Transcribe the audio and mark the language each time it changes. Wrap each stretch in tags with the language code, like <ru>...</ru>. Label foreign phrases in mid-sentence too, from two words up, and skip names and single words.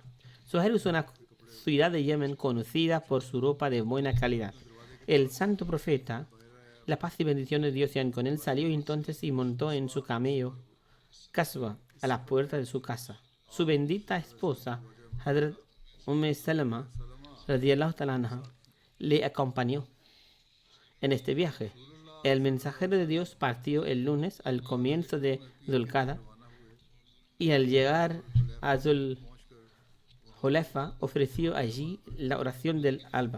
<es>Sohar es una ciudad de Yemen conocida por su ropa de buena calidad. El santo profeta, la paz y bendición de Dios sean con él, salió entonces y montó en su camello Kaswa a la puerta de su casa. Su bendita esposa, Hazrat Salama,</es> <ar>رضي الله تعالى عنها,</ar> <es>le acompañó en este viaje. El mensajero de Dios partió el lunes al comienzo de Dhul-Qa'dah y al llegar a Zul Jolefa ofreció allí la oración del alba.</es>